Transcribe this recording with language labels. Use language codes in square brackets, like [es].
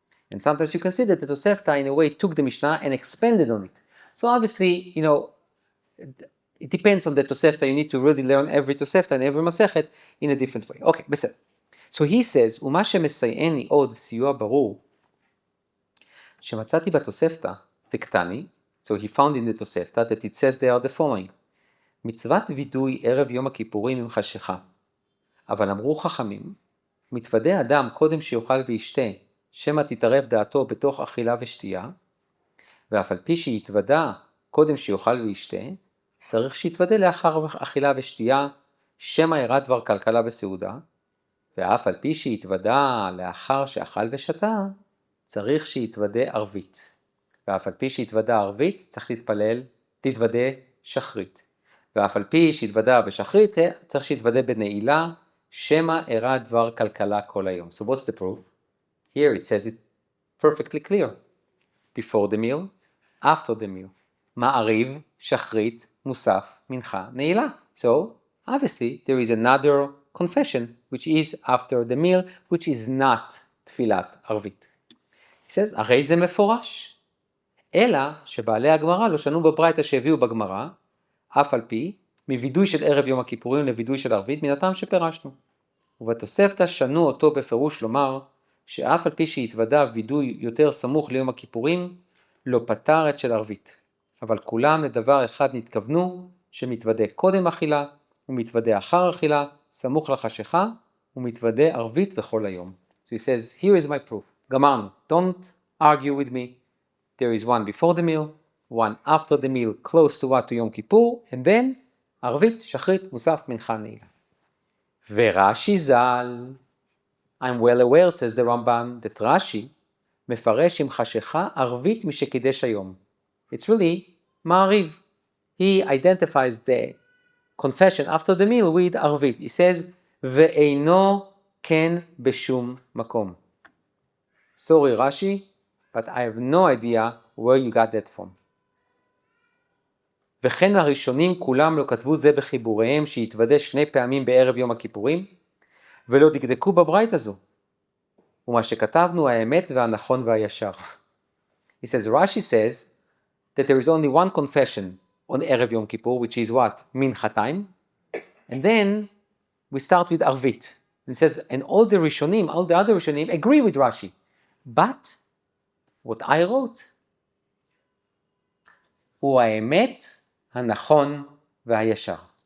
[en] And sometimes you can see that the Tosefta in a way took the Mishnah and expanded on it. So obviously, it depends on the Tosefta. You need to really learn every Tosefta and every Masechet in a different way. Okay, בסדר. So he says, [he] ומה שמסייעני עוד סיוע ברור, שמצאתי בתוספתא תקטני, [en] so he found in the Tosefta that it says there the following, [he] מצוות וידוי ערב יום הכיפורים עם חשיכה, אבל אמרו חכמים, מתוודה אדם קודם שיאכל וישתה, שמא תתערב דעתו בתוך אכילה ושתייה, ואף על פי שיתוודה קודם שיאכל וישתה, צריך שיתוודה לאחר אכילה ושתייה, שמא ירא דבר כלכלה בסעודה, ואף על פי שיתוודה לאחר שאכל ושתה, צריך שיתוודה ערבית. ואף על פי שיתוודה ערבית, צריך להתוודה שחרית. ואף על פי שיתוודה בשחרית, צריך שיתוודה בנעילה, שמא אירע דבר כלכלה כל היום. [en] So what's the proof? Here it says it perfectly clear. Before the meal, after the meal. [he] מעריב, שחרית, מוסף, מנחה, נעילה. [en] So obviously there is another confession which is after the meal, which is not תפילת ערבית. He says, [he] הרי זה מפורש. אלא שבעלי הגמרא לא שנו בברייתא שהביאו בגמרא, אף על פי, מוידוי של ערב יום הכיפורים לוידוי של ערבית, מן הטעם שפירשנו. ובתוספתא שנו אותו בפירוש לומר, שאף על פי שהתוודה וידוי יותר סמוך ליום הכיפורים, לא פתר את של ערבית. אבל כולם לדבר אחד נתכוונו, שמתוודה קודם אכילה, ומתוודה אחר אכילה, סמוך לחשיכה, ומתוודה ערבית וכל היום. [en] So he says, here is my proof. גמרנו. Don't argue with me. There is one before the meal, one after the meal, close to what to Yom Kippur, and then ערבית, שחרית, מוסף, מנחה, נעילה. ורש"י ז"ל, I'm well aware, says the Rambam, that Rashi [he] מפרש עם חשיכה ערבית משקידש היום. [en] It's really מעריב. He identifies the confession after the meal with ערבית. He says, [he] ואינו כן בשום מקום. [en] Sorry Rashi, but I have no idea where you got that from. [he] וכן הראשונים כולם לא כתבו זה בחיבוריהם שהתוודה 2 פעמים בערב יום הכיפורים, ולא דקדקו בברייתא הזו. ומה שכתבנו האמת והנכון והישר. [en] He says, Rashi says that there is only one confession on ערב יום כיפור, which is what? מנחה time. And then we start with ערבית. And he says, and all the other ראשונים agree with Rashi. But what I wrote [he] הוא האמת, הנכון והישר.